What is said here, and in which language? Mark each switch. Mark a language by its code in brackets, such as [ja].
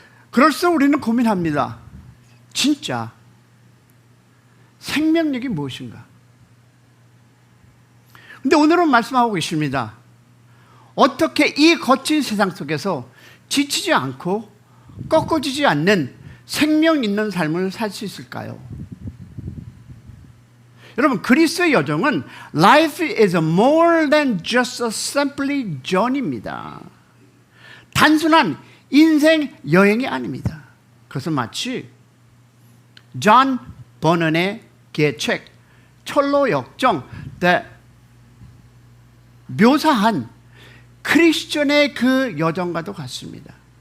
[ko] 그럴수록 우리는 고민합니다. 진짜 생명력이 무엇인가? 근데 오늘은 말씀하고 계십니다. 어떻게 이 거친 세상 속에서 지치지 않고 꺾어지지 않는 생명 있는 삶을 살 수 있을까요? 여러분, 그리스도의 여정은 [en] Life is more than just a simply journey [ko] 입니다. 단순한 인생 여행이 아닙니다. 그것은 마치 존 버넌의 책 철로 역정 때 묘사한 크리스천의 그 여정과도 같습니다.